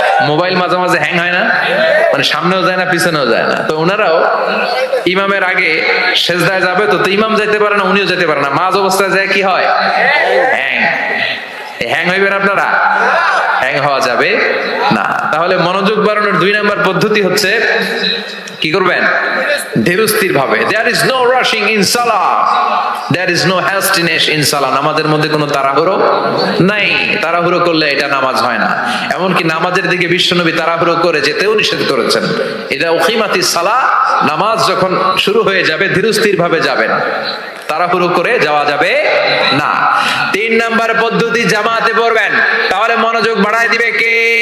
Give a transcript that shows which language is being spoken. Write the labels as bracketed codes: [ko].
[bn] Mobile মাঝে মাঝে hang হয় না, মানে সামনেও যায় না পিছনেও যায় না, তো ওনারাও ইমামের আগে সেজদায় যাবে, তো ইমাম যাইতে পারে না, উনিও যেতে পারে না, মাঝ অবস্থায় যায় কি হয়? হ্যাং। হ্যাং হইবেন আপনারা? হ্যাং হওয়া যাবে না। তাহলে মনোযোগ বাড়ানোর 2 নাম্বার পদ্ধতি হচ্ছে কি করবেন? ধীরস্থির ভাবে। [en] There is no rushing in salah, there is no hastiness in salah। [bn] নামাজের মধ্যে কোনো তাড়াহুড়ো নাই। তাড়াহুড়ো করলে এটা নামাজ হয় না। এমনকি নামাজের দিকে বিশ্বনবী তাড়াহুড়ো করে যেতেও নিষেধ করেছেন। এটা উকিমাতিস সালাহ, নামাজ যখন শুরু হয়ে যাবে ধীরস্থির ভাবে যাবেন, তাড়াহুড়ো করে যাওয়া যাবে না। 3 নাম্বার পদ্ধতি, জামাতে পড়বেন। তাহলে মনোযোগ বাড়ায় দিবে কে?